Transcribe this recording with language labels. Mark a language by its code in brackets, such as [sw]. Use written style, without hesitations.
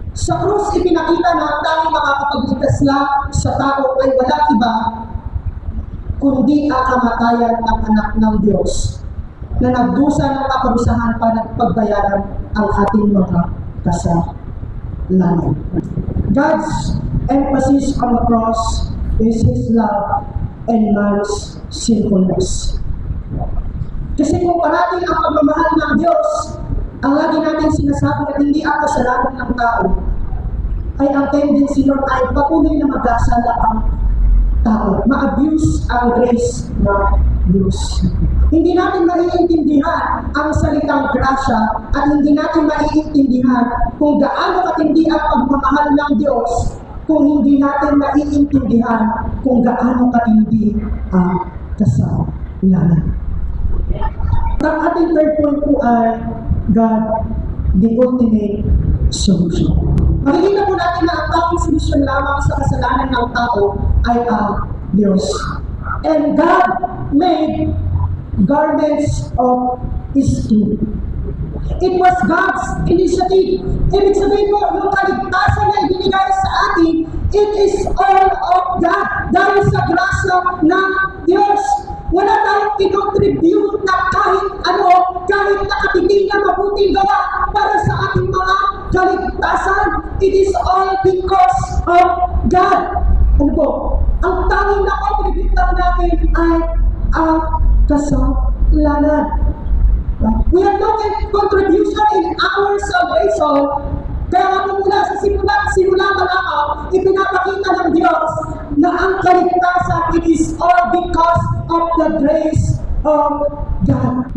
[tl] Sa krus, ipinakita na ang tanging makakapagligtas lang sa tao ay wala iba kundi ang kamatayan ng anak ng Diyos na nagdusa ng kaparusahan para pagbayaran ang ating mga kasalanan. [en] God's emphasis on the cross is His love and man's sinfulness. [tl] Kasi kung parating ang pagmamahal ng Diyos, ang lagi natin sinasabi na hindi ang kasalanan ng tao, ay ang tendency nun ay patuloy na magkasala ang tao. Ma-abuse ang grace ng Diyos. Hindi natin maiintindihan ang salitang grasya at hindi natin maiintindihan kung gaano katindi ang pagmamahal ng Diyos kung hindi natin maiintindihan kung gaano katindi ang kasalanan. Ang ating [en] third point [tl] po ay [en] God, the ultimate solution. [tl] Makikita po natin na ang tanging solusyon lamang sa kasalanan ng tao ay ang Diyos. [en] And God made garments of His skin. It was God's initiative. [tl] Ibig sabihin po, yung kaligtasan na ibinigay sa atin, [en] it is all of God. [tl] dahil sa grasya ng Diyos. Wala tayong kinontribute na kahit ano, kahit nakatiting na mabuting gawa para sa ating mga kaligtasan. [en] It is all because of God. [tl] Ano po? Ang tanging na contribute lang natin ay ang kasalanan. [en] We have no contribution in our salvation. [tl] Kaya nga mula sa simula pa lamang, ipinapakita ng Diyos na ang kaligtasan, [en] it is all because of the grace of God.